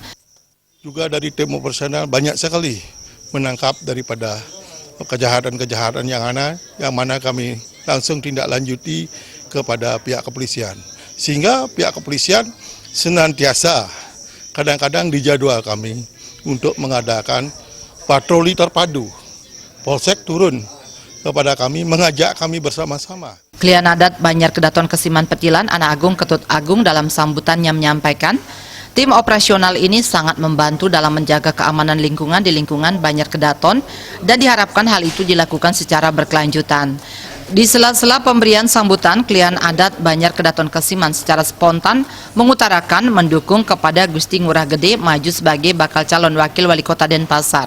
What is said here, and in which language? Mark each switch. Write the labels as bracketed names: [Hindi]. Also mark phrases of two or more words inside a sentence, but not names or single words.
[Indonesian] Juga dari tim operasional banyak sekali menangkap daripada kejahatan-kejahatan yang mana kami langsung tindak lanjuti kepada pihak kepolisian. Sehingga pihak kepolisian senantiasa kadang-kadang dijadwal kami untuk mengadakan patroli terpadu. Polsek turun kepada kami, mengajak kami bersama-sama. Klien adat Banjar Kedaton Kesiman Petilan, Ana Agung Ketut Agung dalam sambutannya menyampaikan, tim operasional ini sangat membantu dalam menjaga keamanan lingkungan di lingkungan Banjar Kedaton dan diharapkan hal itu dilakukan secara berkelanjutan. Di sela-sela pemberian sambutan, klien adat Banjar Kedaton Kesiman secara spontan mengutarakan mendukung kepada Gusti Ngurah Gede maju sebagai bakal calon wakil wali kota Denpasar.